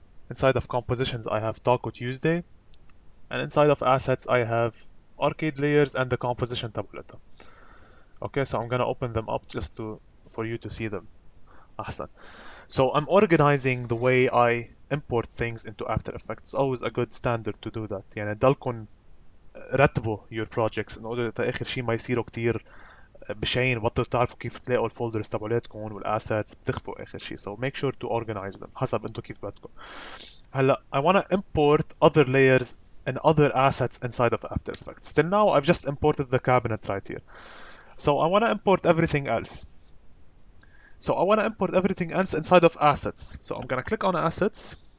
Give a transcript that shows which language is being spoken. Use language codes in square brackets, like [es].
[en] Inside of compositions I have Taco Tuesday. And inside of assets I have arcade layers and the composition tabletta. Okay, so I'm gonna open them up just for you to see them. [ar] أحسن. [en] So I'm organizing the way I import things into After Effects. It's always a good standard to do that. [ar] يعني تضلكن رتبوا [en] your projects in order [ar] تا آخر شيء ما يصيروا كتير بشعين، بطلوا تعرفوا كيف تلاقوا الفولدرز تبعولاتكم والاسيتس، بتخفوا آخر شيء. [en] So make sure to organize them [ar] حسب انتم كيف بدكم. هلا [en] I want to import other layers and other assets inside of After Effects. Till now I've just imported the cabinet right here. So I want to import everything else. So I want to import everything else inside of assets. So I'm gonna click on assets.